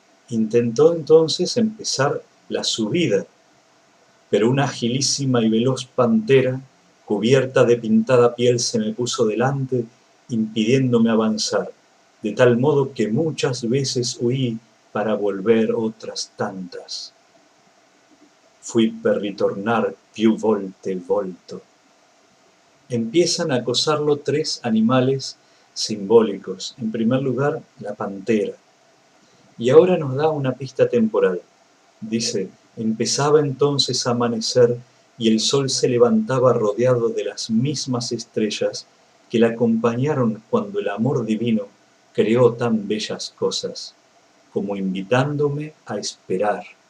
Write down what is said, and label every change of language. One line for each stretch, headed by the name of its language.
Spanish: Intentó entonces empezar la subida, pero una agilísima y veloz pantera, cubierta de pintada piel, se me puso delante, impidiéndome avanzar, de tal modo que muchas veces huí para volver otras tantas.
Italian: Fui per ritornar più volte volto.
Spanish: Empiezan a acosarlo tres animales simbólicos. En primer lugar, la pantera. Y ahora nos da una pista temporal. Dice, empezaba entonces a amanecer y el sol se levantaba rodeado de las mismas estrellas que le acompañaron cuando el amor divino creó tan bellas cosas, como invitándome a esperar.